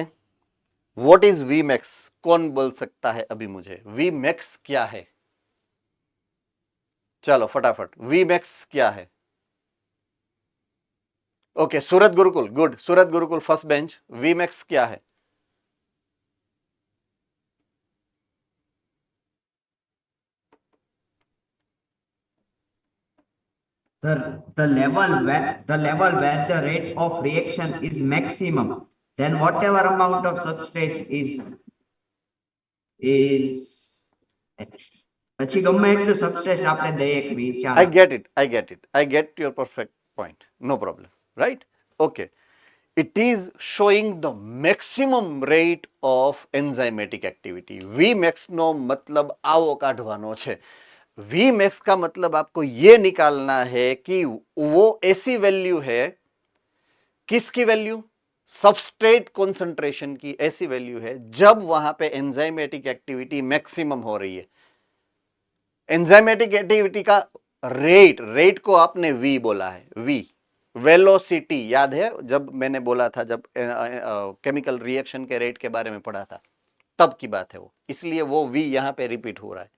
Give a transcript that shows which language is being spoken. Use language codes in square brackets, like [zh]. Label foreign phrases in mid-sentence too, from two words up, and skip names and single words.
[en] What is [hi] Vmax? कौन बोल सकता है अभी मुझे Vmax क्या है? चलो फटाफट, Vmax क्या है? ओके, सूरत गुरुकुल, गुड, सूरत गुरुकुल [en] first bench, [hi] Vmax क्या है? [en] the level where the rate of reaction is maximum, then whatever amount of substrate is [gu] પછી ગમે એટલું સબસ્ટ્રેટ આપણે દઈએ કે બી [en] I [gu] ચાલે. [en] get it, I get your perfect point, no problem, right? Okay, it is showing the maximum rate of enzymatic activity. [gu] Vmax નો मतलब આવો કાઢવાનો છે. [hi] Vmax का मतलब आपको ये निकालना है कि वो ऐसी वैल्यू है, किसकी वैल्यू? [en] substrate concentration [hi] की ऐसी वैल्यू है जब वहां पे [en] enzymatic activity maximum [hi] हो रही है. [en] enzymatic activity [hi] का रेट को आपने वी बोला है, [en] V velocity, [hi] याद है जब मैंने बोला था, जब [en] chemical reaction [hi] के रेट के बारे में पढ़ा था, तब की बात है वो, इसलिए वो वी यहां पे रिपीट हो रहा है.